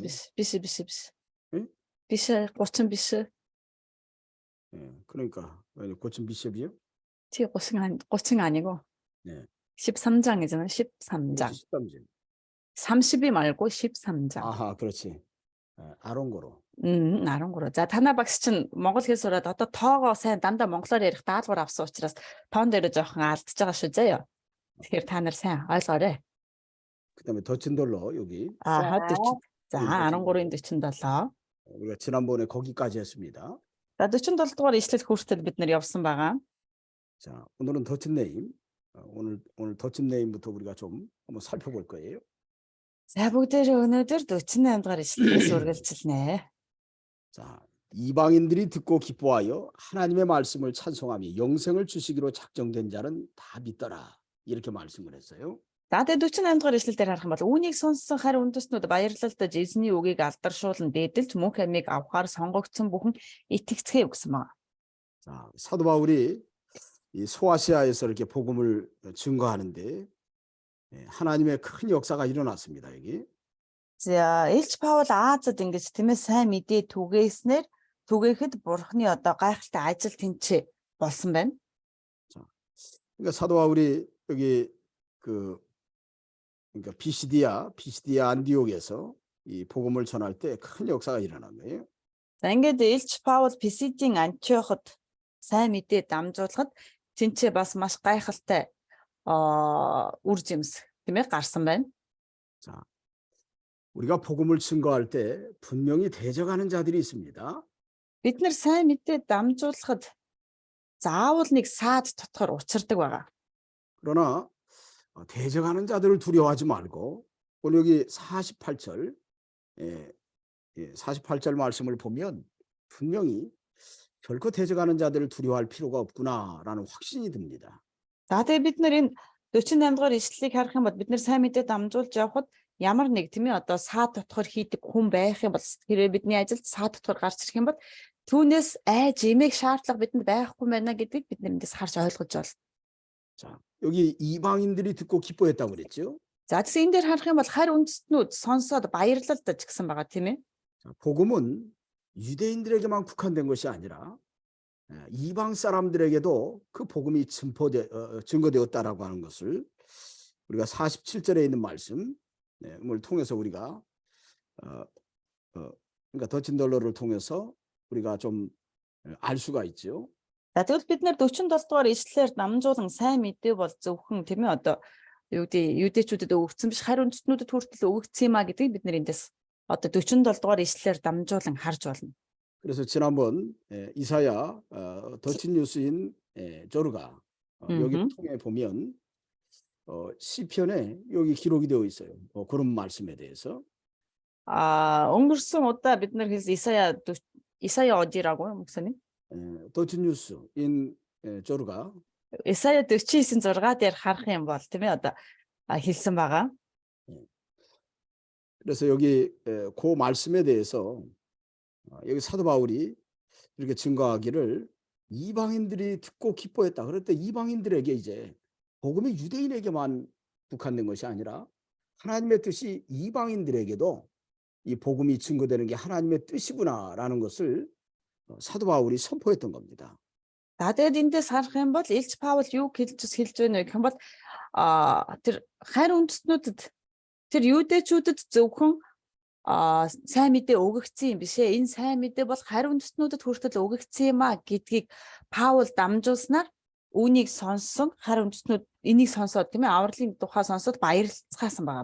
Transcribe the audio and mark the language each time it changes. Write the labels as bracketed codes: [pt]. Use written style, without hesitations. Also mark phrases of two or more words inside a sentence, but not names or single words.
[ko] 비시 고친 비시. 예, 그러니까 고친 비숍이요? 티 고친 아니고. 네. 13장이잖아요. 13장. 13장. 30이 말고 13장. 아하, 그렇지. 아론고로. 아론고로. [mn] За танаа багш чинь монгол хэл сураад одоо тоогоо сайн дандаа монголоор ярих даалгавар авсан учраас тоон дээр жоохон алдчихж байгаа шүү заяа. Тэгэхээр та нар сайн ойлгоорой. [ko] 그다음에 더친돌로 여기. 아하, 40. 자, 아론고로인 47. 우리가 지난번에 거기까지 했습니다. [mn] За 47 дугаар ишлэл хүртэл бид нар явсан байгаа. [ko] 자, 오늘은 더친네임. 오늘 더친네임부터 우리가 좀 한번 살펴볼 거예요. [mn] За бүгдээрээ өнөөдөр 48 дугаар ишлэлээс үргэлжилнэ. [ko] 자, 이방인들이 듣고 기뻐하여 하나님의 말씀을 찬송하며 영생을 주시기로 작정된 자는 다 믿더라. 이렇게 말씀을 했어요. [mn] За тэгээд 48 дугаар ишлэл дээр харах юм бол үүнийг сонссон харь үндэстнүүд баярлалтад эзний үгийг алдаршуулан дээдэлж мөнх амийг авахар сонгогдсон бүхэн итгэцгээе гэсэн байна. [ko] 자, 사도 바울이 이 소아시아에서 이렇게 복음을 증거하는데 하나님의 큰 역사가 일어났습니다. 여기. [mn] За, Илч Паул Азад ингэж тиймээ сайн мэдээ түгээхэд Бурхны одоо гайхалтай ажил тэнцээ болсон байна. [ko] 자, 그러니까 사도 바울이 여기 그러니까 비시디아 안디옥에서 이 복음을 전할 때 큰 역사가 일어난 거예요. [mn] За, ингээд Илч Паул Писидийн Антиоход сайн мэдээ дамжуулахад тэнцээ бас маш гайхалтай үр жимс тийм ээ гарсан байна. [ko] 자, 우리가 복음을 증거할 때 분명히 대적하는 자들이 있습니다. [mn] Бид нар сайн мэдээ дамжуулахад заавал нэг саад дотор учирдаг байгаа. [ko] 그러나 대적하는 자들을 두려워하지 말고 오늘 여기 48절 48절 말씀을 보면 분명히 결코 대적하는 자들을 두려워할 필요가 없구나라는 확신이 듭니다. [mn] За тэгээ бид нар энэ 48 дугаар ишлэлийг харах юм бол бид нар сайн мэдээ дамжуулж явхад ямар нэг тийм ээ одоо саад дотор хийдэг хүн байх юм бол хэрэг бидний ажилд саад дотор гарч ирэх юм бол түүнээс айж имийг шаардлага бидэнд байхгүй байна гэдгийг бид нэндээс харж ойлгож байна. [ko] 자, 여기 이방인들이 듣고 기뻐했다고 그랬죠. [mn] За тэгсэн энэ дээр харах юм бол харь үндэстнүүд сонсоод баярлалдаж гэсэн байгаа тийм ээ. [ko] 자, 복음은 유대인들에게만 국한된 것이 아니라 이방 사람들에게도 그 복음이 증거되었다라고 하는 것을 우리가 47절에 있는 말씀을 통해서 우리가 그러니까 더친덜러를 통해서 우리가 좀 알 수가 있죠. [mn] За тэгвэл бид нэр 47 дугаар ишлэлээр дамжуулан сайн мэдээ бол зөвхөн тийм ээ одоо юу гэдэг юудэчүүдэд өгөгдсөн биш харь үндэстнүүдэд хүртэл өгөгдсөн юм а гэдгийг бид нэр эндээс одоо 47 дугаар ишлэлээр дамжуулан харж болно. [ko] 그래서 지난번 이사야 더친 뉴스인 조르가 여기를 통해 보면 시편에 여기 기록이 되어 있어요. 그런 말씀에 대해서. [mn] өнгөрсөн удаа бид нар хэлсэн Исая [ko] 어디라고요, 목사님? 더친 뉴스인 조르가 Исая 49:6 дээр харах юм бол тийм ээ одоо хэлсэн байгаа. 그래서 여기 그 말씀에 대해서 여기 사도 바울이 이렇게 증거하기를 이방인들이 듣고 기뻐했다. 그럴 때 이방인들에게 이제 복음이 유대인에게만 국한된 것이 아니라 하나님의 뜻이 이방인들에게도 이 복음이 증거되는 게 하나님의 뜻이구나라는 것을 사도 바울이 선포했던 겁니다. [mn] За тэгээд эндээс харах юм бол Илч Паул юу хэлж байна вэ гэх юм бол тэр харь үндэстнүүдэд тэр юудэчүүдэд зөвхөн сайн мэдээ өгөгдсөн юм биш ээ. Энэ сайн мэдээ бол харь үндэстнүүдэд хүртэл өгөгдсөн юм а гэдгийг Паул дамжуулснаар үүнийг сонссон харь үндэстнүүд энийг сонсоод тийм ээ авралын тухай сонсоод баярлцгаасан байгаа.